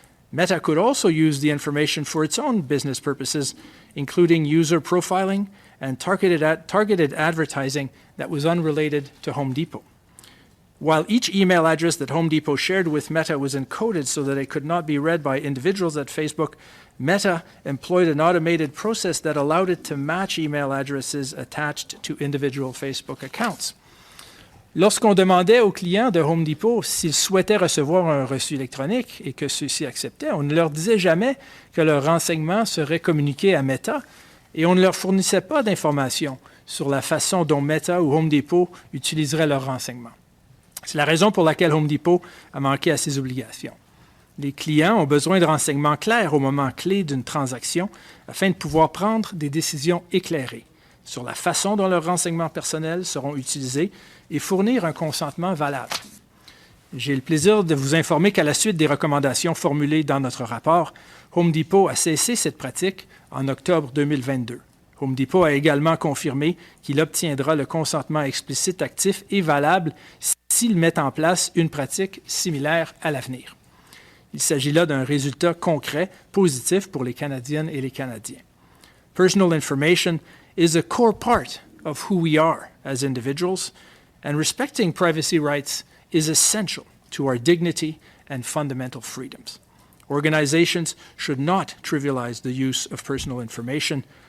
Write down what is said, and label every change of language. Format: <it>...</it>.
<en>Meta could also use the information for its own business purposes, including user profiling and targeted advertising that was unrelated to Home Depot. While each email address that Home Depot shared with Meta was encoded so that it could not be read by individuals at Facebook, Meta employed an automated process that allowed it to match email addresses attached to individual Facebook accounts.</en> <fr>Lorsqu'on demandait aux clients de Home Depot s'ils souhaitaient recevoir un reçu électronique et que ceux-ci acceptaient, on ne leur disait jamais que leurs renseignements seraient communiqués à Meta et on ne leur fournissait pas d'informations sur la façon dont Meta ou Home Depot utiliseraient leurs renseignements. C'est la raison pour laquelle Home Depot a manqué à ses obligations. Les clients ont besoin de renseignements clairs au moment clé d'une transaction afin de pouvoir prendre des décisions éclairées sur la façon dont leurs renseignements personnels seront utilisés et fournir un consentement valable. J'ai le plaisir de vous informer qu'à la suite des recommandations formulées dans notre rapport, Home Depot a cessé cette pratique en octobre 2022. Home Depot a également confirmé qu'il obtiendra le consentement explicite actif et valable s'il met en place une pratique similaire à l'avenir. Il s'agit là d'un résultat concret, positif pour les Canadiennes et les Canadiens.</fr> <en>Personal information is a core part of who we are as individuals, and respecting privacy rights is essential to our dignity and fundamental freedoms. Organizations should not trivialize the use of personal information.</en>